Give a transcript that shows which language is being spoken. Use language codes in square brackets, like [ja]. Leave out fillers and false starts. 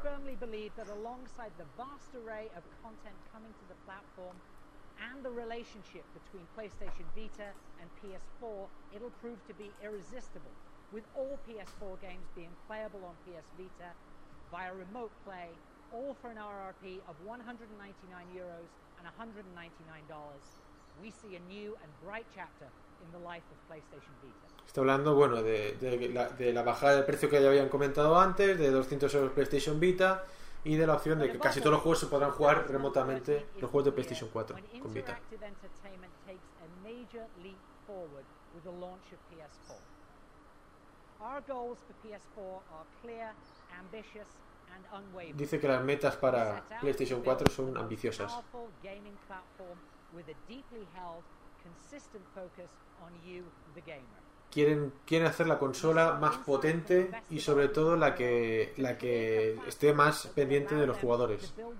[en] Firmly believe that alongside the vast array of content coming to the platform and the relationship between PlayStation Vita and PS4, it'll prove to be irresistible. With all PS4 games being playable on PS Vita via remote play, all for an RRP of €199 and $199, we see a new and bright chapter in the life of PlayStation Vita. [es] Está hablando, bueno, de la bajada del precio que ya habían comentado antes, de 200 euros PlayStation Vita y de la opción de que casi todos los juegos se podrán jugar remotamente, los juegos de PlayStation 4 con Vita. [en] Interactive Entertainment takes a major leap forward with the launch of PS4. Our goals for PS4 are clear, ambitious, and unwavering. [es] Dice que las metas para PlayStation 4 son ambiciosas. [en] Gaming platform with a deeply held, consistent focus on you, the gamer. [es] Quieren hacer la consola más potente y sobre todo la que esté más pendiente de los jugadores.